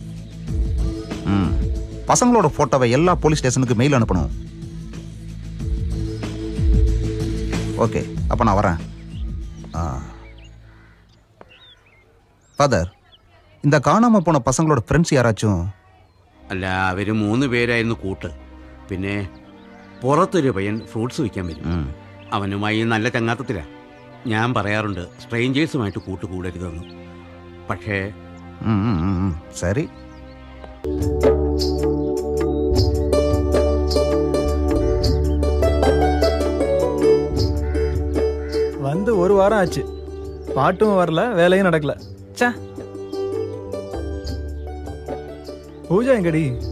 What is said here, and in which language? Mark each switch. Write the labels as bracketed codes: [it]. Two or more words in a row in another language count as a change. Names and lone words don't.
[ta] பசங்களோட போட்டோவை எல்லா போலீஸ் ஸ்டேஷனுக்கு மெயில் அனுப்பணும். ஓகே, அப்ப நான் வரேன். ஃபாதர், இந்த காணாம போன பசங்களோட ஃப்ரெண்ட்ஸ் யாராச்சும் [ml] അല്ല അവർ 3 പേരായിരുന്നു കൂട്ട്. പിന്നെ പുറത്തൊരു പയ്യൻ ഫ്രൂട്ട്സ് വിൽക്കാൻ വരും. അവനുമായി നല്ല ചങ്ങാത്തത്തിലാ. ഞാൻ പറയാറുണ്ട് സ്ട്രേഞ്ചേഴ്സുമായിട്ട് കൂട്ടുകൂടരുതെന്ന്. പക്ഷേ [ta] சரி வந்து 1 வாரம் ஆச்சு, பாட்டும் வரல, வேலையும் நடக்கல. ச்சே. பூஜா எங்கடி?